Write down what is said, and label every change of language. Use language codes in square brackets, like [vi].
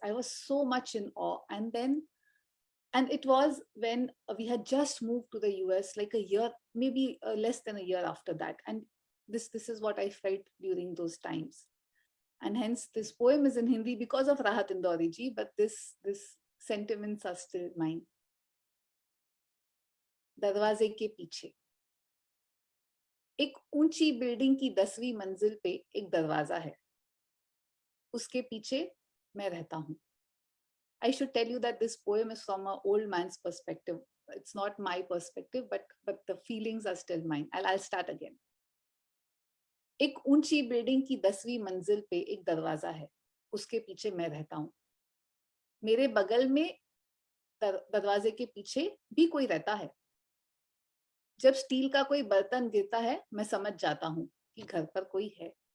[en] I was so much in awe. And it was when we had just moved to the US, like a year, maybe less than a year after that. And this is what I felt during those times. And hence, this poem is in Hindi because of Rahat Indori ji, but this sentiments are still mine. [hi] दरवाजे के पीछे एक ऊंची building की 10वीं मंजिल पे एक दरवाजा है, उसके पीछे मैं रहता हूँ. [en] I should tell you that this poem is from an old man's perspective. It's not my perspective, but the feelings are still mine. I'll start again. [hi] एक ऊंची बिल्डिंग की 10वीं मंजिल पे एक दरवाजा है, उसके पीछे मैं रहता हूँ. मेरे बगल में दरवाजे के पीछे भी कोई रहता है. जब स्टील का कोई बर्तन गिरता है, मैं समझ जाता हूँ कि घर पर कोई है.